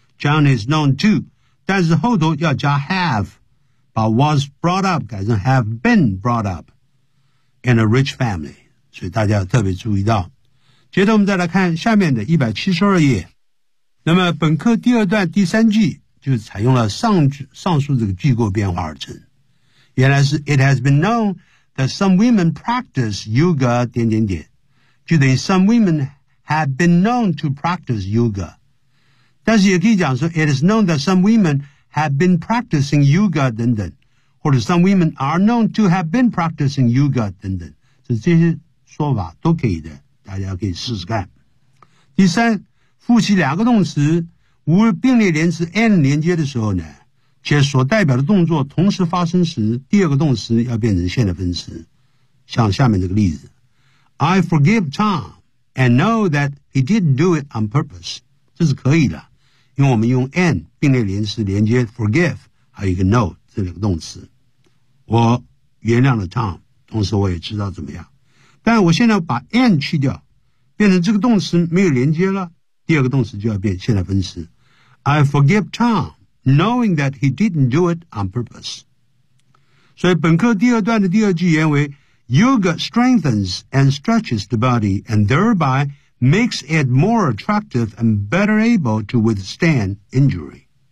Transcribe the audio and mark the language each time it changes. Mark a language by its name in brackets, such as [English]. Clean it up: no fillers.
[English] John is known to， [Chinese] 但是后头要加 have， 把 was brought up 改成 [English] have been brought up in a rich family， [Chinese] 所以大家要特别注意到。接着我们再来看下面的172页。那么本课第二段第三句就采用了上述这个句构变化而成。原来是 [English] It has been known that some women practice yoga [Chinese] 点点点，就等于 [English] some women have been known to practice yoga。 [Chinese] 但是也可以讲说 [English] It is known that some women have been practicing yoga [Chinese] 等等，或者 [English] some women are known to have been practicing yoga [Chinese] 等等，所以这些说法都可以的，大家可以试试看。第三，复习两个动词无并列连词 and 连接的时候呢，且所代表的动作同时发生时，第二个动词要变成现在分词。像下面这个例子， [English] I forgive Tom and know that he didn't do it on purpose， [Chinese] 这是可以的，因为我们用 and 并列连词连接 forgive 还有一个 know 这两个动词。我原谅了 Tom， 同时我也知道怎么样，但我现在把 and 去掉，变成这个动词没有连接了，第二个动词就要变现在分词。 [English] I forgive Tom, knowing that he didn't do it on purpose. [Chinese] 所以本课第二段的第二句原为 [English] Yoga strengthens and stretches the body and thereby makes it more attractive and better able to withstand injury.